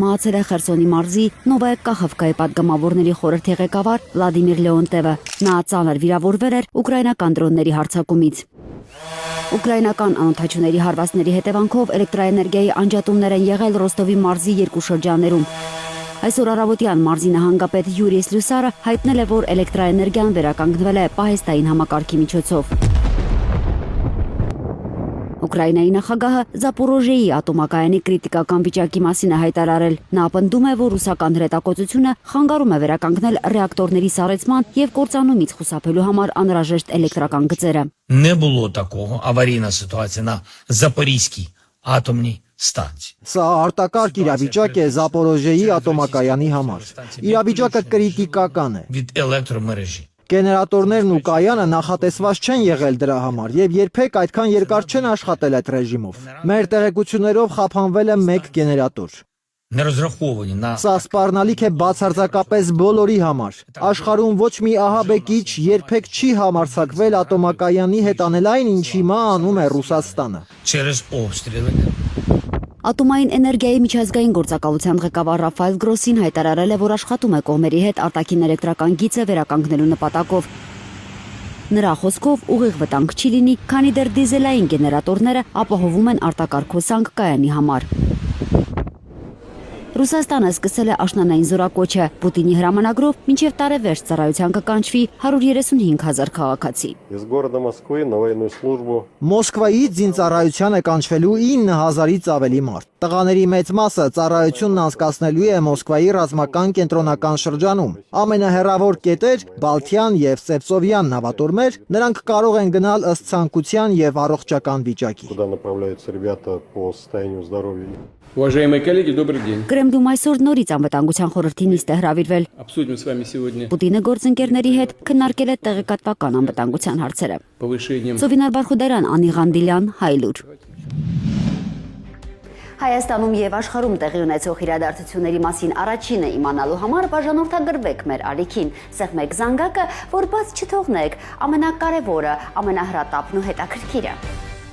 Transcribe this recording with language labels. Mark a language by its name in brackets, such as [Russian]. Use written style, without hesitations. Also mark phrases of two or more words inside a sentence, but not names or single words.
[Armenian] մահացել է Խերսոնի մարզի Նովայա Կախովկայի պատգամավորների խորհրդի ղեկավար Վլադիմիր Լեոնտևը։ Նա ծանր վիրավորվել էր ուկրաինական դրոնների հարձակումից։ Ուկրաինական անօդաչուների հարվածների հետևանքով էլեկտրաէներգիայի անջատումներ են եղել Ռոստովի մարզի 2 շրջաններում։ Այսօր առավոտյան մարզի նահանգապետ Յուրի Սլյուսարը հայտնել է, որ էլեկտրաէներգիան վերականգնվել է պահեստային համակարգի միջոցով։ Ուկրաինայի նախագահը Զապորոժիեի ատոմակայանի կրիտիկական վիճակի մասին է հայտարարել։ Նա պնդում է, որ ռուսական հրետակոծությունը խանգարում է վերականգնել ռեակտորների սառեցման եւ կործանումից խուսափելու համար անհրաժեշտ էլեկտրական գծերը։ [Ukrainian] Не було такого аварійна ситуація на Запорізькій атомній станції. [Armenian] Սա արտակարգ իրավիճակ է Զապորոժիեի ատոմակայանի համար։ Իրավիճակը կրիտիկական է։ [Ukrainian] Від електромережі. [Armenian] Գեներատորներն ու կայանը նախատեսված չեն եղել դրա համար եւ երբեք այդքան երկար չեն աշխատել այդ ռեժիմով։ Մեր տեղեկություններով խափանվել է 1 գեներատոր։ [Ukrainian] Не розраховані на [Armenian] Սա սպառնալիք է բացարձակապես բոլորի համար։ Աշխարհում ոչ մի ահաբեկիչ երբեք չի համարձակվել ատոմակայանի հետ անել այն, ինչ հիմա անում է Ռուսաստանը։ [Ukrainian] через обстріли. [Armenian] Ատոմային էներգիայի միջազգային գործակալության ղեկավար Ռաֆայել Գրոսին հայտարարել է, որ աշխատում է կողմերի հետ արտաքին էլեկտրական գիծը վերականգնելու նպատակով։ Նրա խոսքով ուղիղ վտանգ չի լինի, քանի դեռ դիզելային գեներատորները ապահովում են արտակարգ հոսանք կայանի համար։ Ռուսաստանը սկսել է աշնանային զորակոչը։ Պուտինի հրամանագրով մինչև տարեվերջ ծառայության կկանչվի 135,000 քաղաքացի։ [Russian] Из города Москвы на военную службу [Armenian] Մոսկվայից զինծառայության է կանչվելու 9,000-ից ավելի մարդ։ Տղաների մեծ մասը ծառայությունն անցկացնելու է Մոսկվայի ռազմական կենտրոնական շրջանում։ Ամենահեռավոր կետեր Բալթյան եւ Սևծովյան նավատորմեր, նրանք կարող են գնալ ըստ ցանկության եւ առողջական վիճակի։ [Russian] куда направляются ребята по состоянию здоровья. Уважаемые коллеги, добрый день. [Armenian] Կրեմլում այսօր նորից անվտանգության խորհրդի նիստ է հրավիրվել։ [Russian] Обсудим с вами сегодня [Armenian] Պուտինը գործընկերների հետ քննարկել է տեղեկատվական անվտանգության հարցերը։ [Russian] повышением. [Armenian] Սովինար Բարխուդարյան, Անի Ղանդիլյան, Հայլուր։ Հայաստանում եւ աշխարհում տեղի ունեցող իրադարձությունների մասին առաջինը իմանալու համար բաժանորդագրվեք մեր ալիքին, սեղմեք զանգակը, որ բաց չթողնեք ամենակարևորը, ամենահրատապն ու հետաքրքիրը։